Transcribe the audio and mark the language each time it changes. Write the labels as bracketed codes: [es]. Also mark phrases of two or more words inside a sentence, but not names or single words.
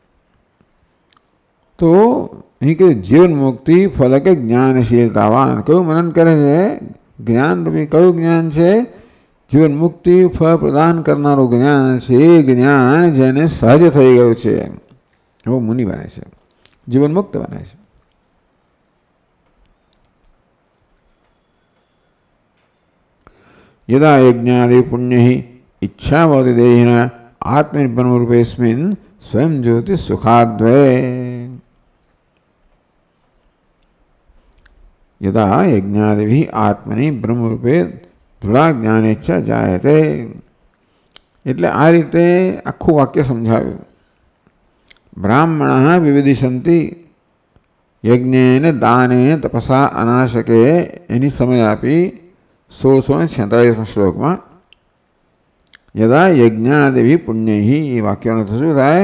[gu] તો અહીં કહ્યું જીવન મુક્તિ ફલક જ્ઞાનશીલતાવાન. કયું મનન કરે છે? જ્ઞાન રૂપી. કયું જ્ઞાન છે? જીવન મુક્તિ ફળ પ્રદાન કરનારું જ્ઞાન છે. એ જ્ઞાન જેને સહજ થઈ ગયું છે એવો મુનિ બને છે, જીવન મુક્ત બને છે. [sa] यदा यज्ञादि पुण्य इच्छा भवति देहिना आत्मनिर्भर रूपेस्मिन् स्वयं ज्योति सुखाद्वये. यदा यज्ञादि आत्मनि ब्रह्म रूपे दृढ़ा ज्ञानेच्छा जायते. [gu] એટલે આ રીતે આખું વાક્ય સમજાવ્યું. [sa] ब्राह्मणः विविधिसंति यज्ञेन दानेन तपसा अनाशके [gu] એની સમય આપી 1646 શ્લોકમાં. [sa] यदा यज्ञादि पुण्यै, [gu] એ વાક્યનો શું થાય?